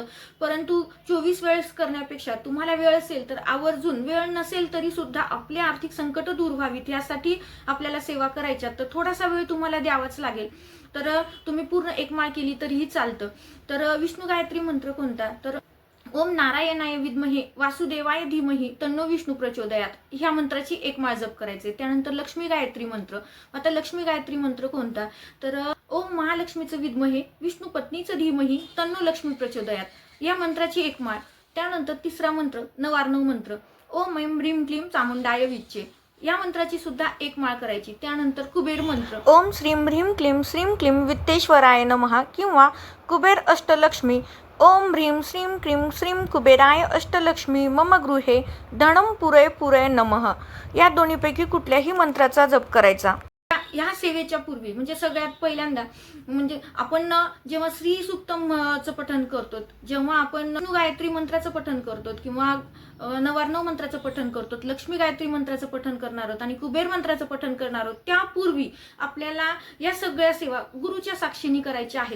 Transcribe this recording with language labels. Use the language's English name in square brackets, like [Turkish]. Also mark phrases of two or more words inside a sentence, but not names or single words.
[Marathi] परंतु 24 वेळेस करण्यापेक्षा तुम्हाला वेळ असेल तर आवर्जून, वेळ नसेल तरी सुद्धा आपले आर्थिक संकट दूर व्हावीत यासाठी आपल्याला सेवा करायच्या, तर थोडासा वेळ तुम्हाला द्यावाच लागेल. तर तुम्ही पूर्ण एक माळ केली तरीही चालतं. तर विष्णू गायत्री मंत्र कोणता, तर [Sanskrit] ओम नारायणाय विद्महे वासुदेवाय धीमहि तन्नो विष्णू प्रचोदयात, [Marathi] ह्या मंत्राची एक माळ जप करायचे. त्यानंतर लक्ष्मी गायत्री मंत्र. आता लक्ष्मी गायत्री मंत्र कोणता, तर [Sanskrit] ओम महालक्ष्मीचं विद्महे विष्णू पत्नीचं धीमहि तन्नो लक्ष्मी प्रचोदयात, [Marathi] या मंत्राची एक माळ. त्यानंतर तिसरा मंत्र नवार्णव मंत्र, [Sanskrit] ओम ऐं ह्रीं क्लीं चामुंडाय विच्चे, [Marathi] या मंत्राची सुद्धा एक माळ करायची. त्यानंतर कुबेर मंत्र, [Sanskrit] ओम श्रीं ह्रीं क्लीं वित्तेश्वराय नमः किंवा कुबेर अष्टलक्ष्मी, ओम ह्रीं श्रीं कुबेराय अष्टलक्ष्मी मम गृहे धनम पुरे पुरे नमः, [Marathi] या दोन्हीपैकी कुठल्याही मंत्राचा जप करायचा. ह्या सेवेच्या पूर्वी म्हणजे सगळ्यात पहिल्यांदा म्हणजे आपण जेव्हा श्री सूक्तमचं पठण करतो, जेव्हा आपण गायत्री मंत्राचं पठण करतो किंवा नवार्णव मंत्राचं पठण करतो, लक्ष्मी गायत्री मंत्राचं पठण करणार आहोत आणि कुबेर मंत्राचं पठण करणार आहोत, त्यापूर्वी आपल्याला या सगळ्या सेवा गुरुच्या साक्षीने करायच्या आहेत.